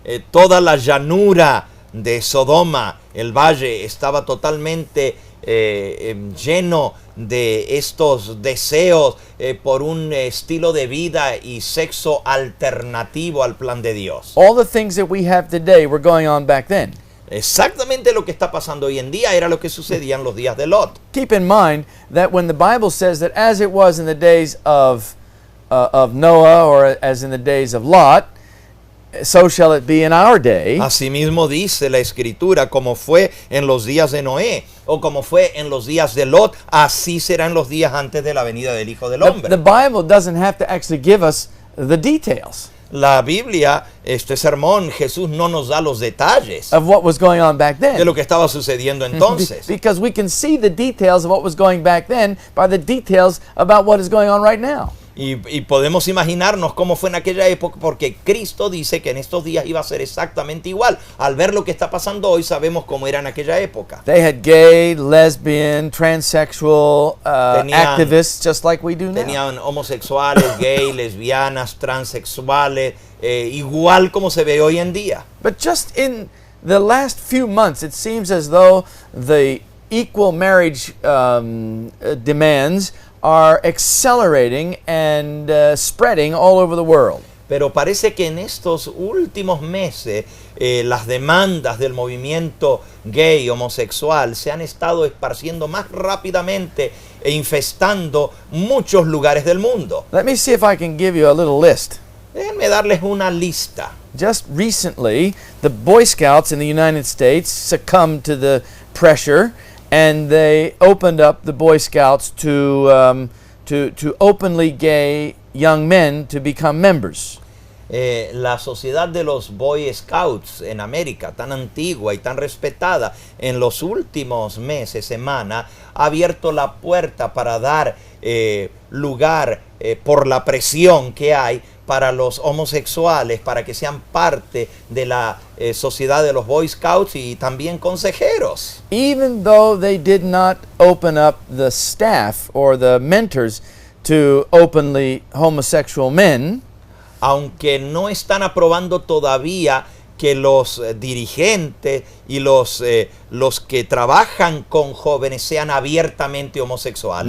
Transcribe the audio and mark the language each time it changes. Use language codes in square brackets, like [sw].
[es] Toda la llanura de Sodoma, el valle, estaba totalmente lleno de estos deseos por un estilo de vida y sexo alternativo al plan de Dios. [en] All the things that we have today were going on back then. [es] Exactamente lo que está pasando hoy en día era lo que sucedía en los días de Lot. [en] Keep in mind that when the Bible says that as it was in the days of Noah or as in the days of Lot, so shall it be in our day. [es] Asimismo dice la Escritura, como fue en los días de Noé o como fue en los días de Lot, así será en los días antes de la venida del Hijo del Hombre. [en] The Bible doesn't have to actually give us the details [es] La Biblia, este sermón, Jesús no nos da los detalles [en] of what was going on back [es] de [en] then. [es] lo que estaba sucediendo entonces. [en] Because we can see the details of what was going back then by the details about what is going on right now. [es] Y podemos imaginarnos cómo fue en aquella época, porque Cristo dice que en estos días iba a ser exactamente igual. Al ver lo que está pasando hoy, sabemos cómo era en aquella época. [en] They had gay, lesbian, transsexual activists just like we do now. [es] Tenían homosexuales, gay, lesbianas, transexuales, igual como se ve hoy en día. [en] But just in the last few months, it seems as though the equal marriage demands are accelerating and spreading all over the world. [es] Pero parece que en estos últimos meses las demandas del movimiento gay, homosexual, se han estado esparciendo más rápidamente e infestando muchos lugares del mundo. [en] Let me see if I can give you a little list. [es] Déjenme darles una lista. [en] Just recently, the Boy Scouts in the United States succumbed to the pressure, and they opened up the Boy Scouts to openly gay young men to become members. [es] La sociedad de los Boy Scouts en América, tan antigua y tan respetada, en los últimos meses, semanas, ha abierto la puerta para dar lugar por la presión que hay para los homosexuales, para que sean parte de la sociedad de los Boy Scouts y también consejeros. [en] Even though they did not open up the staff or the mentors to openly homosexual men, [es] aunque no están aprobando todavía que los dirigentes y los que trabajan con jóvenes sean abiertamente homosexuales.